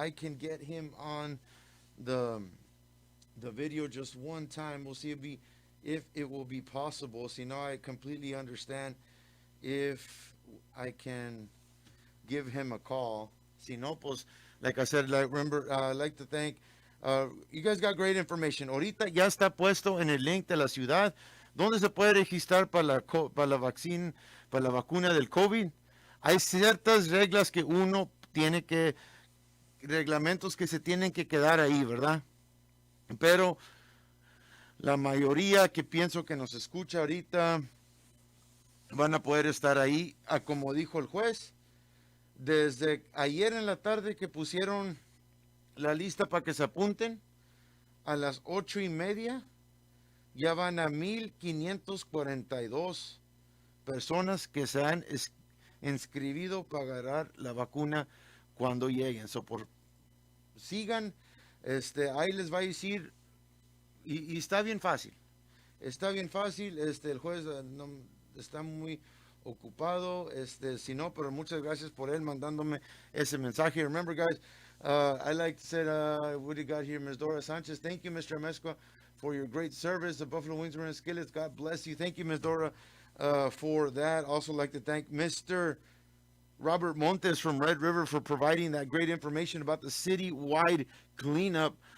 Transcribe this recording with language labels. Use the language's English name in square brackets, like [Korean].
[English] I can get him on the video just one time. We'll see if it will be possible. See, now I completely understand if I can give him a call. [Spanish] Si no, pues, [English] like I said, remember, I'd like to thank, you guys got great information. [Spanish] Ahorita ya está puesto en el link de la ciudad, donde se puede registrar para la vacuna del COVID. Hay ciertas reglas que uno tiene que, reglamentos que se tienen que quedar ahí, ¿verdad? Pero la mayoría que pienso que nos escucha ahorita van a poder estar ahí, como dijo el juez. Desde ayer en la tarde que pusieron la lista para que se apunten, a las 8:30 ya van a 1,542 personas que se han inscribido para agarrar la vacuna cuando lleguen. Sigan, ahí les va a decir, y está bien fácil. Está bien fácil, el juez no, está muy ocupado, si no, pero muchas gracias por él mandándome ese mensaje. [English] Remember, guys, I like to say, what do you got here, Ms. Dora Sanchez? Thank you, Mr. Amezcua, for your great service. The Buffalo Wings and Skillets, God bless you. Thank you, Ms. Dora, for that. Also like to thank Mr. Robert Montes from Red River for providing that great information about the city-wide cleanup.